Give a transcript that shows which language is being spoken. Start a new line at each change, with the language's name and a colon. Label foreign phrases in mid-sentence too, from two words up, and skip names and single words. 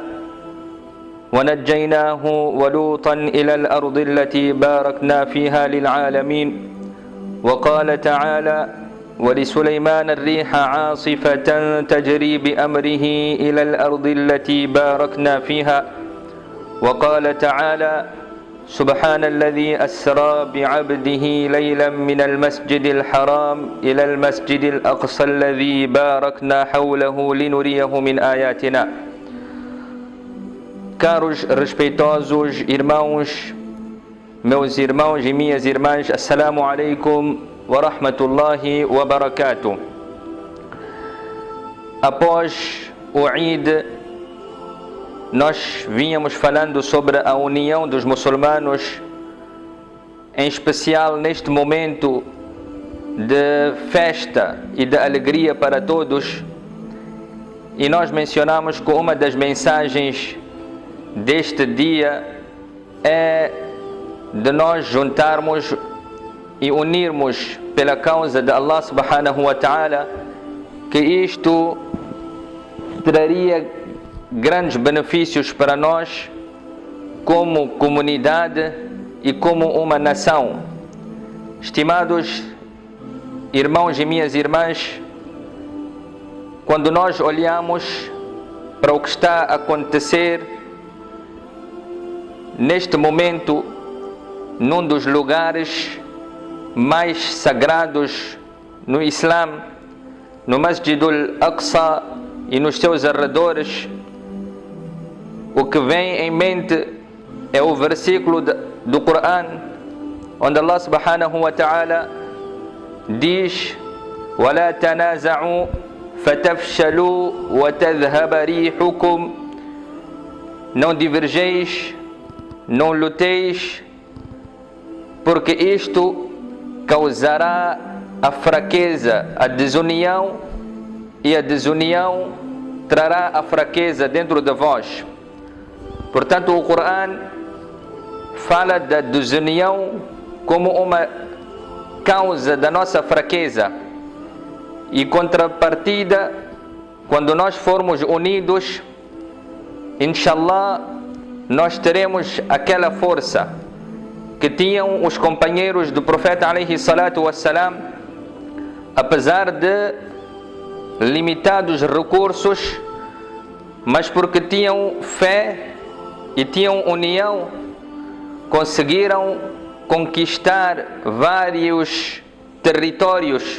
Arabic: ونجيناه ولوطا إلى الأرض التي باركنا فيها للعالمين وقال تعالى ولسليمان الريح عاصفة تجري بأمره إلى الأرض التي باركنا فيها وقال تعالى سبحان الذي أسرى بعبده ليلا من المسجد الحرام إلى المسجد الأقصى الذي باركنا حوله لنريه من آياتنا.
Portuguese: Caros, respeitosos irmãos, meus irmãos e minhas irmãs,
Arabic: السلام عليكم ورحمة الله وبركاته.
Portuguese: Após o Eid, nós vínhamos falando sobre a união dos muçulmanos, em especial neste momento de festa e de alegria para todos, e nós mencionamos que uma das mensagens deste dia é de nós juntarmos e unirmos pela causa de
Arabic: الله سبحانه وتعالى,
Portuguese: que isto traria grandes benefícios para nós como comunidade e como uma nação. Estimados irmãos e minhas irmãs, quando nós olhamos para o que está a acontecer neste momento, num dos lugares mais sagrados no Islã, no Masjid al-Aqsa e nos seus arredores, o que vem em mente é o versículo do Corão, onde
Arabic: الله سبحانه وتعالى
Portuguese: diz:
Arabic: وَلَا تَنَازَعُوا فَتَفْشَلُوا وَتَذْهَبَ رِيحُكُمْ.
Portuguese: Não divergeis, não luteis, porque isto causará a fraqueza, a desunião, e a desunião trará a fraqueza dentro de vós. Portanto, o Corão fala da desunião como uma causa da nossa fraqueza, e contrapartida, quando nós formos unidos, inshallah, nós teremos aquela força que tinham os companheiros do profeta
Arabic: عليه الصلاة والسلام,
Portuguese: apesar de limitados recursos, mas porque tinham fé e tinham união, conseguiram conquistar vários territórios.